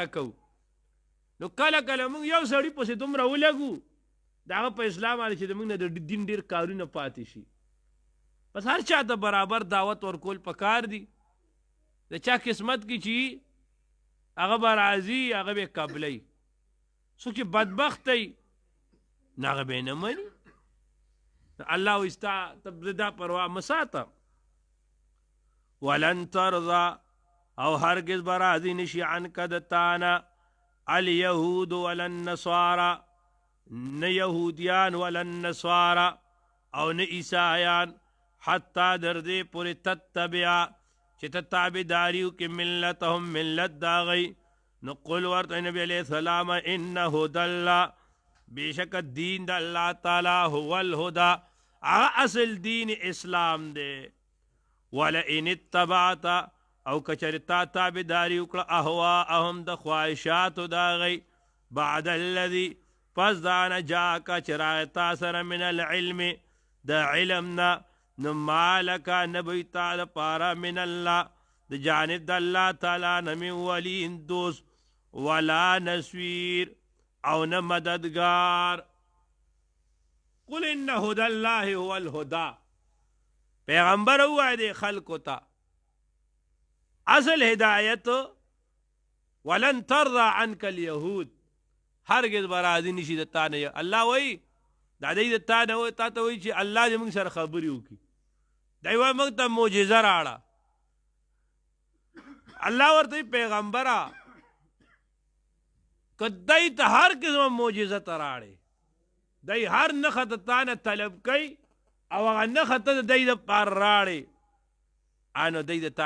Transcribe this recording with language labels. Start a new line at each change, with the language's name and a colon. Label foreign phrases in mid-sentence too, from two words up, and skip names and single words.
Pashto: کوو نو کله کله موږ یو سړي پسې دومره ولګو د هغه په اسلام باندې چې د موږ نه د دین ډېر کارونه پاتې شي بس هر چا ته برابر دعوت ورکول پکار دي د چا قسمت کې چې هغه به راځي هغه به قبلی څوک چې بدبخت دی نو هغه به یې نه مني الله وایي ستا ته دا پروا مه ساته
Arabic: ولن ترضى
Pashto: او هرگز به راضي نشي عنک د تانه
Arabic: اليهود ولا النصارى
Pashto: نه یهودیان
Arabic: ولا النصارى
Pashto: او نه عیسایان حتی در دې پورې تتبع چې ته تابعداري وکړې ملتهم ملت د هغوی نو قل ورته نبي
Arabic: علیه السلام ان هدى الله
Pashto: بېشکه دین د الله تعالی
Arabic: هو الهدى
Pashto: هغه اصل دین اسلام دی
Arabic: ولئن اتبعت
Pashto: او کچرې تا تابعداري وکړه اهواءهم د خواهشاتو د هغوی
Arabic: بعد الذي
Pashto: پس دا نه جاءک چې راغی تا سره
Arabic: من العلم
Pashto: د علم نه نو مالک نه به تا دپاره
Arabic: من الله
Pashto: د جانب د الله تعالی نه
Arabic: من ولي
Pashto: دوست
Arabic: ولا نصير
Pashto: او نه مددگار
Arabic: قل ان هدى الله هو الهدى
Pashto: پیغمبر ووایه دی خلکو ته اصل هدایت
Arabic: ولن ترضى عنك اليهود
Pashto: هرگز به راضي نشي د تا نه الله وایي دا دی د تا نه تا ته وایي چې الله دې موږ سره خبرې وکړي دی وایي موږ ته معجزه راړه الله ورته پیغمبره که دی ته هر قسمه معجزه ته راړې دی هر نښه د تا نه طلب کوي او هغه نښه ته د دی دپاره راړې نو دی د تا